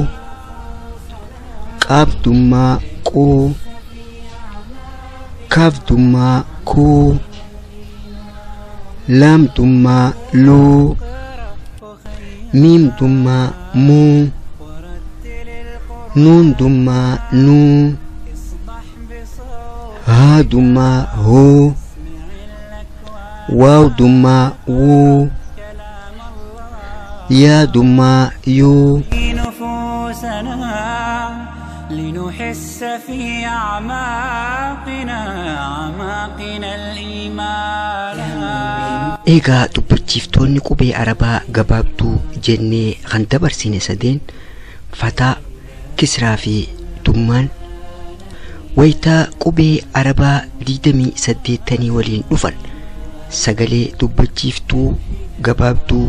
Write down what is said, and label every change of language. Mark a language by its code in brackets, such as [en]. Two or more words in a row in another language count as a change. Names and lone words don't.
[ar] قاف دما قو كاف دما كو لام دما لو ميم دما مو نون دما نو ها دما هو واو دما وو يا دما يو نفوسنا لنحس في أعماقنا الإيمان. [om] eegaa dubbachiiftoonni qubee arabaa gabaabduu jennee kan dabarsine sadeen fataa kisraa fi dummaan waytaa qubee arabaa 28 waliin dhufan sagalee dubbachiiftuu gabaabduu